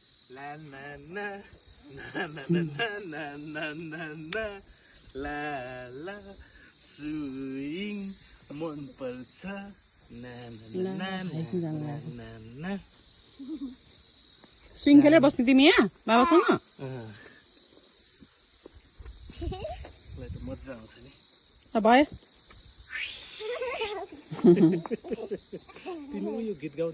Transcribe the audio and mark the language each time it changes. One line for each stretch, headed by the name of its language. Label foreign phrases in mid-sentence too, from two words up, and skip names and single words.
Nepali: La na na na na na na na na na la la swing मन पर्छ ना ना ना ना ना ना स्विङ खेलेर बस्ने तिमी यहाँ बाबासँग मलाई त मजा आउँछ नि भयो तिमी यो गीत गाउनु